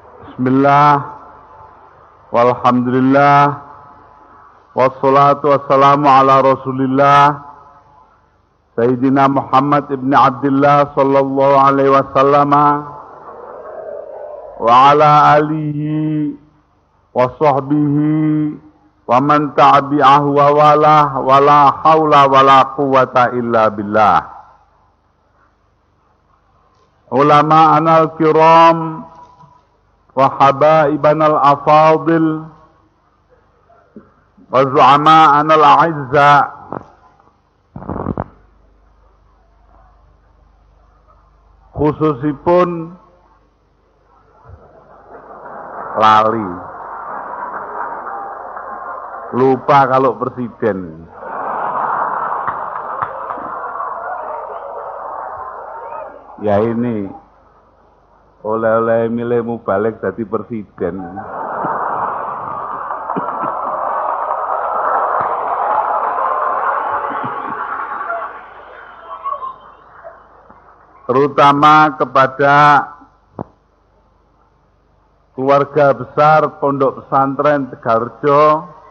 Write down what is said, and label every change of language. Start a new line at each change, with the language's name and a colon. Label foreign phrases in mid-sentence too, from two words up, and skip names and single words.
Arabic: بسم الله والحمد لله والصلاة والسلام على رسول الله سيدنا محمد بن عبد الله صلى الله عليه وسلم وعلى آله وصحبه ومن تبعه ووالاه ولا حول ولا قوة إلا بالله. علماءنا الكرام وحبائبنا الأفاضل وزعماءنا الأعزاء,
Javanese: khususipun lali,
Indonesian: lupa kalau presiden. Ya ini oleh-oleh milihmu balik jadi presiden. Terutama kepada keluarga besar Pondok Pesantren Tegalrejo,